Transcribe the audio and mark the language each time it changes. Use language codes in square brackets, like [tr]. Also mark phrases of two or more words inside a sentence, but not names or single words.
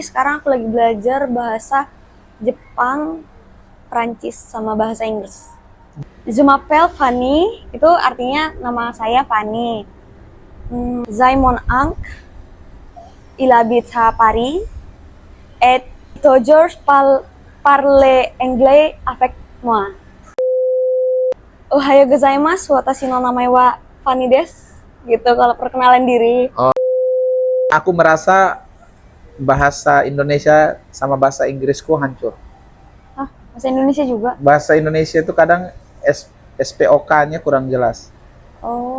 [id] Sekarang aku lagi belajar bahasa Jepang, Prancis, sama bahasa Inggris. [fr] Je m'appelle Fanny, [id] itu artinya nama saya Fanny. [fr] Zai mon Ank, il habite à Paris, et toujours parle anglais avec moi. [ja] おはようございます、私の名前はFannyです. [id] Gitu kalau perkenalan diri. Aku merasa bahasa Indonesia sama bahasa Inggrisku hancur. Bahasa Indonesia juga? Bahasa Indonesia itu kadang SPOK-nya kurang jelas. Oh.